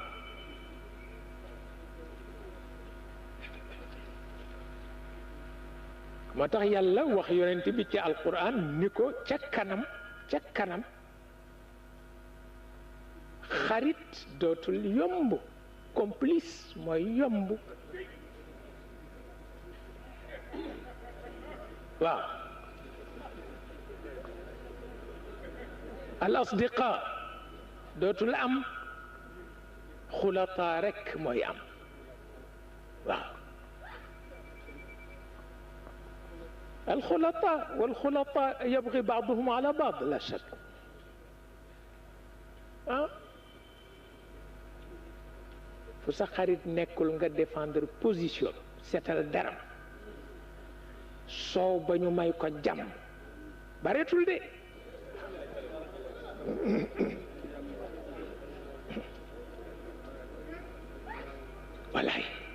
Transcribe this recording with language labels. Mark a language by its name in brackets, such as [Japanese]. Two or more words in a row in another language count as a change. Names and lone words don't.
[Wolof] moo tax yàlla wax yonent bi ci alquran ni ko ca kanam xarit dootul yomb complice mooy yomb waaw al asdiqa dootul am xulataa rekk mooy am waaw [Arabic] الخلطاء والخلطاء يبغي بعضهم على بعض لا شك [Wolof] fu sa xarit nekkul nga [French] défendre position [Wolof] seetal daram soow ba ñu may ko jàmm bareetul de walaay